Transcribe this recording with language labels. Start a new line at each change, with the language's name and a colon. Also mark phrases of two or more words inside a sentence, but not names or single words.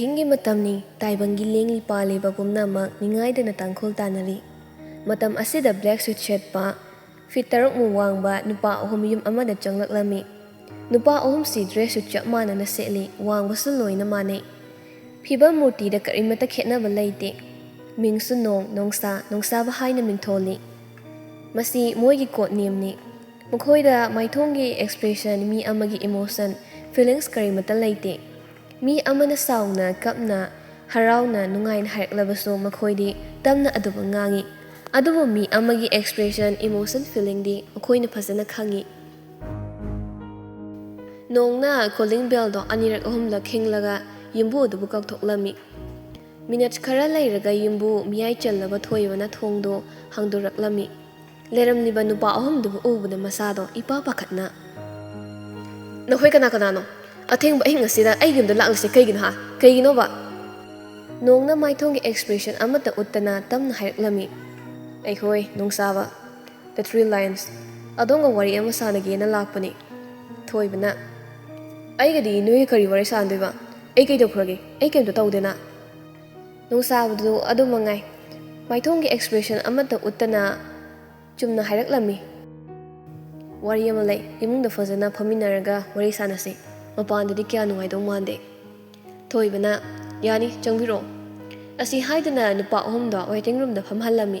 Manipuri: matamni taibangi lengli paleba pumnamak ningaidana tangkhol tanari. Matam asida
English: black suit
Manipuri: shetpa fit tarok mu wangba nupa ahum yum amada changlaklami. Nupa ahum si
English: dress suit
Manipuri: chap manana setli wangba su loina mane. Phiba murti da karimata khetnaba leite. Mingsu Nongshaba haina mingtholi. Masi moigi
English: code name
Manipuri: ni. Makhoida maithongi expression mi amagi
English: emotion feelings
Manipuri: karimata leite. Mi amana sauna kapna harauna nungain haraklabaso makhoidi tamna aduba ngangi. Adubo mi amagi
English: expression emotion feeling
Manipuri: di makhoina phasana khangi. Nongna
English: calling bell
Manipuri: do anirak ahumla khinglaga yumbu adubu kaktoklami. Minutes khara lairaga yumbu miyai challaba thoibana thongdo hangduraklami. Leramliba nupa ahum dubu ubada masado ipa pakhatna. Nakhoi kana no. Atheng ba hinga sida ai gimda laklase kaigin ha kaigino ba nongna maithongi expression amata uttana tamna haiklami ai khoi Nongshaba the three lions adonga wari ama sanage na lakpani thoibana ai gadi nui kari wari sandoi ba ai kai dokhrage ai kemto tawdena Nongshaba du adu mangai maithongi expression amata uttana chumna haiklami wari ama lai imungda fazana phaminaraga wari sanase Mapandadi kya nungaidong mande. Thoibana, yani changbiro. Asi haidana nupa ahumda
English: waiting room
Manipuri: da phamhalami.